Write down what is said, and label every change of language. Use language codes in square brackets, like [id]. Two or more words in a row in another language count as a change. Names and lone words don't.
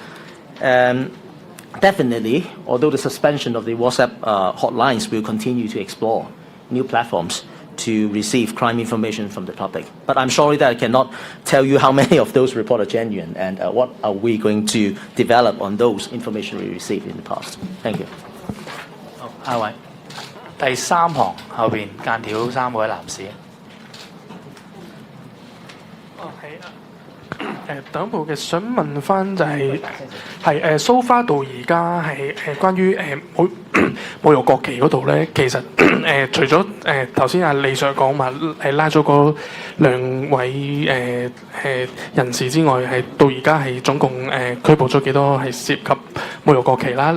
[en] Definitely, although the suspension of the WhatsApp hotlines will continue to explore new platforms to receive crime information from the public. But I'm sorry that I cannot tell you how many of those reports are genuine and what are we going to develop on those information we received in the past. Thank you. [yue] 下位，第三行後邊間條3位男士。第一步嘅想問翻就係 [en] so far [yue] 到而家係關於侮辱國旗嗰度咧，其實除咗頭先阿李 Sir 講話拉咗嗰2位人士之外，係到而家係總共拘捕咗幾多係涉及侮辱國旗啦？